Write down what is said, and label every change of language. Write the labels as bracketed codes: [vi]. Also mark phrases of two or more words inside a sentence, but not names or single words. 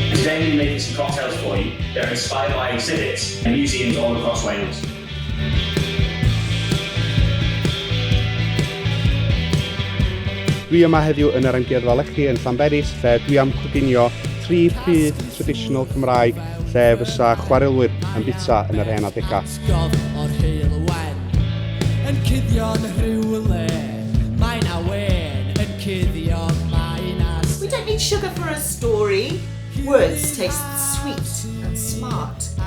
[en] today we'll be making some cocktails for you. They're inspired by exhibits and museums all across Wales. [cy] Dwi yma heddiw yn yr Amgueddfa Lechi yn Llanberis, lle dwi am coginio 3 pryd traditional Cymraeg, lle fysa chwarelwyr yn bita yn yr hen adegau. [en] We don't need sugar for a story. Words taste sweet and smart.